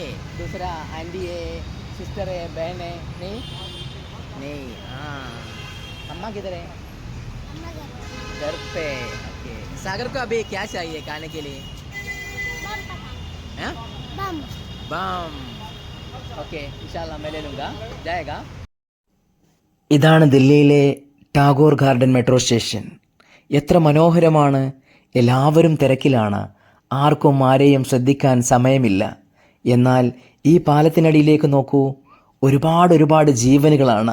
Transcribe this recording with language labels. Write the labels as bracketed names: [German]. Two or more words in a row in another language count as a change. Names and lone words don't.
[Hindi] दूसरा आंटी है, सिस्टर है, बहन है? नहीं नहीं। हाँ, अम्मा किधर है? घर पे। ओके, सागर को अभी क्या चाहिए खाने के लिए? बम बम। [English] okay [Arabic] إن شاء الله [Hindi] मैं ले लूँगा जाएगा. [Malayalam] ഇതാണ് ദില്ലിയിലെ ടാഗോർ ഗാർഡൻ മെട്രോ സ്റ്റേഷൻ. എത്ര മനോഹരമാണ്. എല്ലാവരും തിരക്കിലാണ്. ആർക്കും ആരെയും ശ്രദ്ധിക്കാൻ സമയമില്ല. എന്നാൽ ഈ പാലത്തിനടിയിലേക്ക് നോക്കൂ. ഒരുപാട് ജീവനുകളാണ്.